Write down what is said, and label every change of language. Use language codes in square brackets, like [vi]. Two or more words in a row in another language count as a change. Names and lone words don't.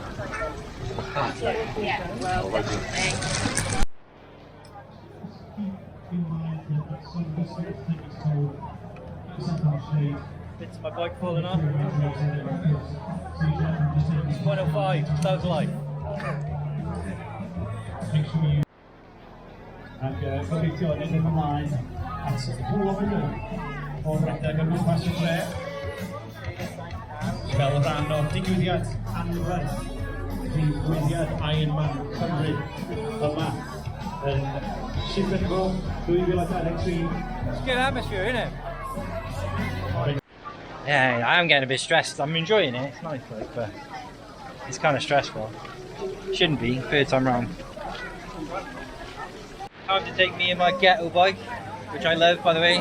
[en] Yeah, well, Bits of my bike falling off. It's 105, Thug Life. [cy] Ac gobeithio yn edrych ymlaen at hwyl o hynny o'r redeg yn gwmpas y dre fel rhan o'r digwyddiad anferth digwyddiad Ironman Cymru yma yn Chicago 2023. [en] It's a good atmosphere, isn't it? Yeah, I am getting a bit stressed. I'm enjoying it, it's nice, like, but it's kind of stressful. Shouldn't be, third time round. Time to take me and my ghetto bike, which I love, by the way.